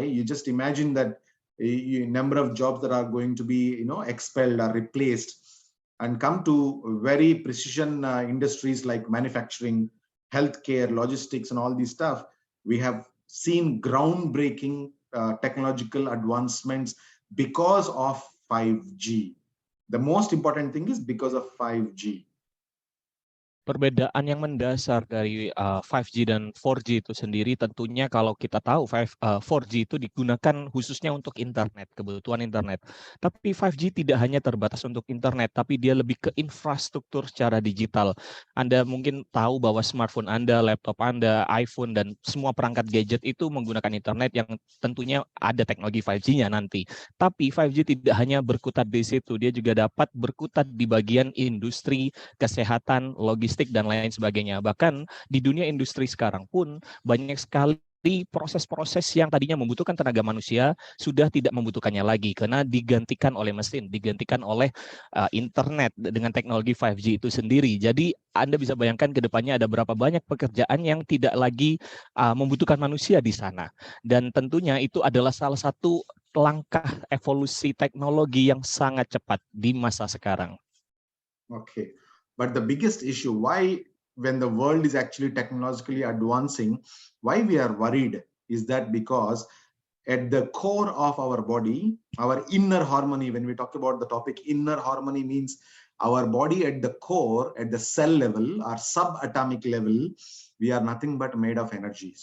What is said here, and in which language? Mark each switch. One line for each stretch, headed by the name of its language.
English: You just imagine that a number of jobs that are going to be, expelled or replaced, and come to very precision industries like manufacturing, healthcare, logistics, and all these stuff. We have seen groundbreaking technological advancements because of 5G. The most important thing is because of 5G.
Indonesian: Perbedaan yang mendasar dari 5G dan 4G itu sendiri tentunya kalau kita tahu 4G itu digunakan khususnya untuk internet, kebutuhan internet. Tapi 5G tidak hanya terbatas untuk internet, tapi dia lebih ke infrastruktur secara digital. Anda mungkin tahu bahwa smartphone Anda, laptop Anda, iPhone, dan semua perangkat gadget itu menggunakan internet yang tentunya ada teknologi 5G-nya nanti. Tapi 5G tidak hanya berkutat di situ, dia juga dapat berkutat di bagian industri, kesehatan, logistik, dan lain sebagainya. Bahkan di dunia industri sekarang pun banyak sekali proses-proses yang tadinya membutuhkan tenaga manusia sudah tidak membutuhkannya lagi karena digantikan oleh mesin, digantikan oleh internet dengan teknologi 5G itu sendiri. Jadi Anda bisa bayangkan ke depannya ada berapa banyak pekerjaan yang tidak lagi membutuhkan manusia di sana. Dan tentunya itu adalah salah satu langkah evolusi teknologi yang sangat cepat di masa sekarang.
English: Okay. But the biggest issue, why when the world is actually technologically advancing, why we are worried is that because at the core of our body, our inner harmony, when we talk about the topic inner harmony, means our body at the core, at the cell level or subatomic level, we are nothing but made of energy.